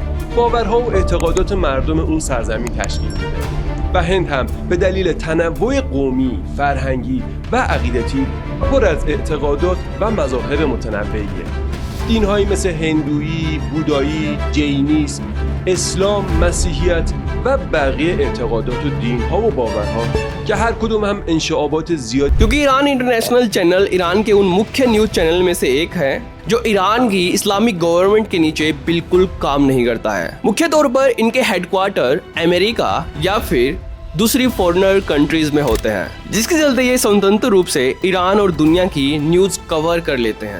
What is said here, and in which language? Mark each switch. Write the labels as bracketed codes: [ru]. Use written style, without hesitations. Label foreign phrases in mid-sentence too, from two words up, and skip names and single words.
[fa] باورها و اعتقادات مردم اون سرزمین تشکیل میده و هند هم به دلیل تنوع قومی، فرهنگی و عقیدتی پر از اعتقادات و مذاهب متنوعیه. دین‌هایی مثل هندویی، بودایی، جینیسم، اسلام، مسیحیت و بقیه اعتقادات و دین‌ها و باورها कि हर कदम हम इंशाअत ज़ियाद। [hi] क्योंकि ईरान इंटरनेशनल चैनल ईरान के उन मुख्य न्यूज चैनल में से एक है जो ईरान की [en] Islamic government [hi] के नीचे बिल्कुल काम नहीं करता है। मुख्य तौर पर इनके हेडक्वार्टर अमेरिका या फिर दूसरी [en] foreigner countries [hi] में होते हैं, जिसके चलते ये स्वतंत्र रूप से ईरान और दुनिया की [en] news cover [hi] कर लेते हैं।